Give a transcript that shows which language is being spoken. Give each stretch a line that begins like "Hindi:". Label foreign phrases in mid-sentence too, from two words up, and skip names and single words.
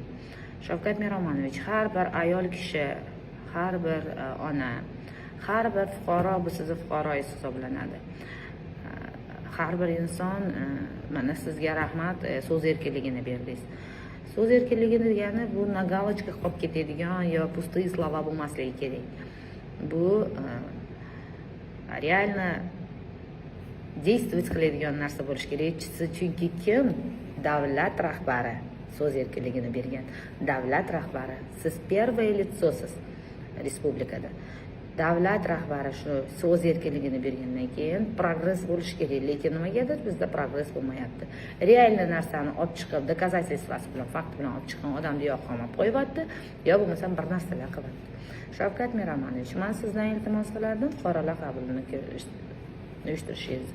Uzbek: Shavkat Miromonovich, har bir ayol kishi, har bir ona, har bir fuqaro bu sizni fuqaroyingiz hisoblanadi. Har bir inson, mana sizga rahmat, so'z erkinligini berdingiz. So'z erkinligi degani bu na галочка qolib ketadigan yo
Russian: пустые слова
Uzbek: bo'lmasligi kerak. Bu
Russian: реально действовать
Uzbek: qiladigan narsa bo'lish kerak. Chunki kim davlat rahbari so'z erkinligini bergan? Davlat rahbari. Siz
Russian: первое лицо
Uzbek: respublikada. davlat rahbari shu so'z erkinligini bergandan keyin progress bo'lishi kerak, lekin nimagadir bizda progress bo'lmayapti. Realniy narsani olib chiqib doказательствоsi bilan, fakt bilan olib chiqqan odamni yo qamab qo'yyapti, yo bo'lmasam bir narsalar qilyapti. Shavkat Miromonovich, men sizdan iltimos qilardim fuqarolar qabulini uyushtirishingizni.